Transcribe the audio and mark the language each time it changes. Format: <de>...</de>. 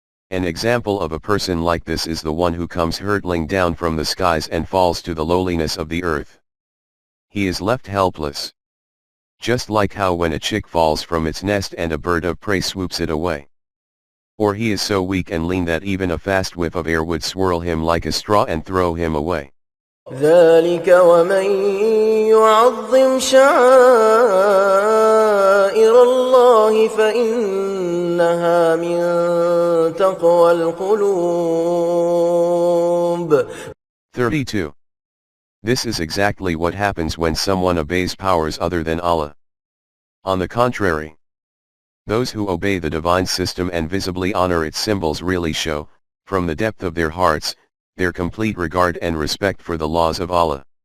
<en>An example of a person like this is the one who comes hurtling down from the skies and falls to the lowliness of the earth. He is left helpless. Just like how when a chick falls from its nest and a bird of prey swoops it away. Or he is so weak and lean that even a fast whiff of air would swirl him like a straw and throw him away.</en> <ar>ذلك ومن يعظم شعائر الله فإنها من تقوى القلوب.</ar> <en>32. This is exactly what happens when someone obeys powers other than Allah. On the contrary, those who obey the divine system and visibly honor its symbols really show, from the depth of their hearts, their complete regard and respect for the laws of Allah.</en>